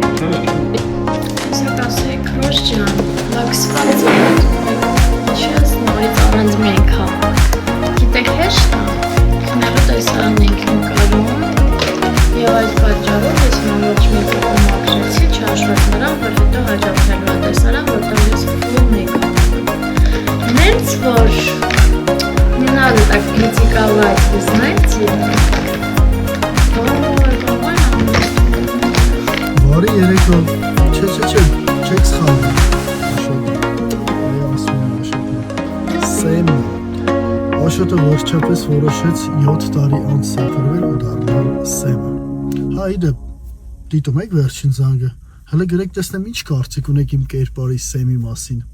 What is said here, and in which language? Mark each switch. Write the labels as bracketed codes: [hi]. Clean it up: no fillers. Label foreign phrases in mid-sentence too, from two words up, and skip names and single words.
[hy] Իսկ ասեի քրոջ ջան, լաքսված եք, ինչի ես նորից առանձմի ենք հա։ Գիտեք հեշտ է, քնելու տեսարան ենք նկարում և այդ պատճառով ես նորոջ մեյքափը մաքրեցի, չհաշված նրան, որ հետո հաջողվելու է տեսարան, որտեղ ես full մեյքափ եմ։ Նենց որ [ru] не надо так критиковать, вы знаете? [hy] Բարի երեկո, չէ, չեք սխալվում։ Ասում եմ Աշոտը։ Սեմը։ Աշոտը վերջապես որոշեց 7 տարի անց սափրվել ու դառնալ Սեմը։ Հա, իդեպ, դիտում եք վերջին զանգը։ Հələ գրեք տեսնեմ ինչ կարծիք ունեք իմ կերպարի Սեմի մասին։